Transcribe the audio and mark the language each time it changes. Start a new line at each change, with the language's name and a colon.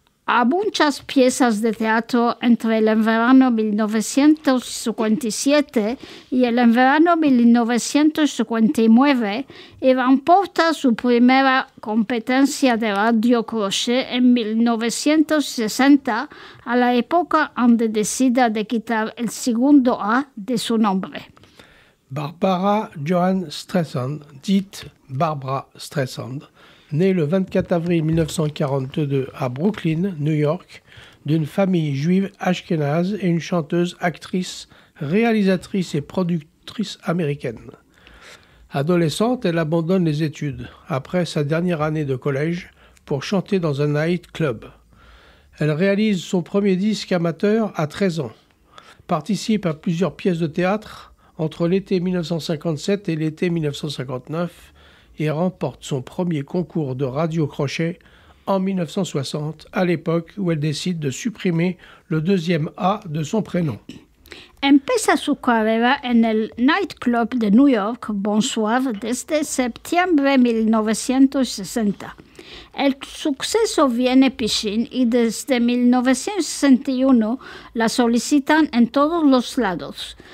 Ladino: a muchas piezas de teatro entre el verano 1957 y el verano 1959 y remporta su primera competencia de radio crochet en 1960, a la época donde decide de quitar el segundo A de su nombre.
French: Barbara Johan Streisand, dite Barbra Streisand, née le 24 avril 1942 à Brooklyn, New York, d'une famille juive ashkénaze et une chanteuse, actrice, réalisatrice et productrice américaine. Adolescente, elle abandonne les études après sa dernière année de collège pour chanter dans un night club. Elle réalise son premier disque amateur à 13 ans, participe à plusieurs pièces de théâtre entre l'été 1957 et l'été 1959 et remporte son premier concours de radio-crochet en 1960, à l'époque où elle décide de supprimer le deuxième A de son prénom.
Ladino: Empieza su carrera en el nightclub de New York, Bonsoir, desde septiembre 1960. El suceso viene piscín y desde 1961 la solicitan en todos los lados.